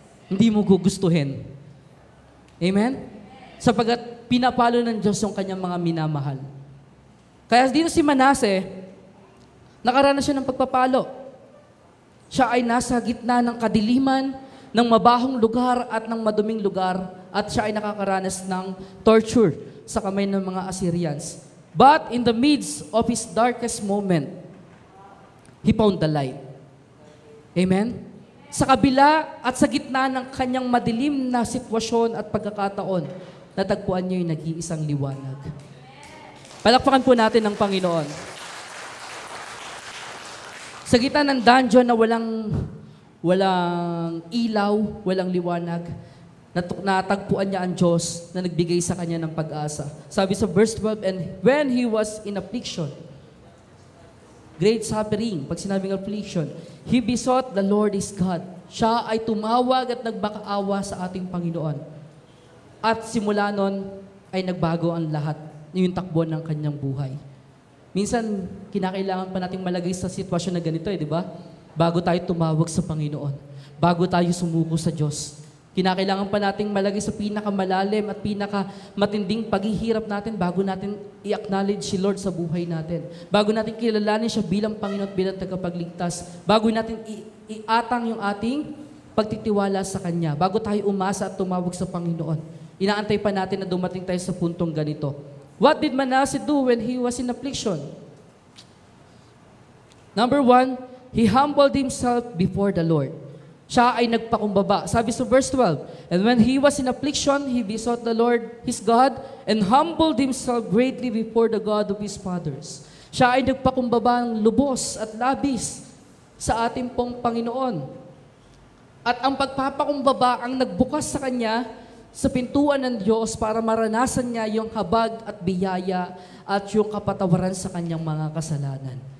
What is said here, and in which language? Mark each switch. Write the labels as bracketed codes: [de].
[tl] Hindi mo gugustuhin. Amen? Sapagat pinapalo ng Diyos yung kanyang mga minamahal. Kaya dito si Manasseh, nakaranas siya ng pagpapalo. Siya ay nasa gitna ng kadiliman, ng mabahong lugar at ng maduming lugar, at siya ay nakakaranas ng torture sa kamay ng mga Assyrians. [en] But in the midst of his darkest moment, he found the light. Amen? [tl] Sa kabila at sa gitna ng kanyang madilim na sitwasyon at pagkakataon, natagpuan niya yung nag-iisang liwanag. Palakpakan po natin ang Panginoon. Sa gitna ng dungeon na walang ilaw, walang liwanag, natagpuan niya ang Diyos na nagbigay sa kanya ng pag-asa. Sabi sa verse 12, [en] and when he was in affliction, great suffering, [tl] pag sinabing [en] affliction, he besought the Lord his God. [tl] Siya ay tumawag at nagbakaawa sa ating Panginoon. At simula nun ay nagbago ang lahat, yung takbo ng kanyang buhay. Minsan, kinakailangan pa nating malagay sa sitwasyon na ganito, di ba? Bago tayo tumawag sa Panginoon, bago tayo sumuko sa Diyos. Kinakailangan pa nating malagay sa pinakamalalim at pinakamatinding paghihirap natin bago natin i-acknowledge si Lord sa buhay natin. Bago natin kilalanin siya bilang Panginoon at bilang tagapagligtas. Bago natin iatang yung ating pagtitiwala sa Kanya. Bago tayo umasa at tumawag sa Panginoon. Inaantay pa natin na dumating tayo sa puntong ganito. [en] What did Manasseh do when he was in affliction? Number 1, he humbled himself before the Lord. [tl] Siya ay nagpakumbaba. Sabi sa verse 12, [en] and when he was in affliction, he besought the Lord his God and humbled himself greatly before the God of his fathers. [tl] Siya ay nagpakumbaba ng lubos at labis sa ating pong Panginoon. At ang pagpapakumbaba ang nagbukas sa kanya sa pintuan ng Diyos para maranasan niya yung habag at biyaya at yung kapatawaran sa kanyang mga kasalanan.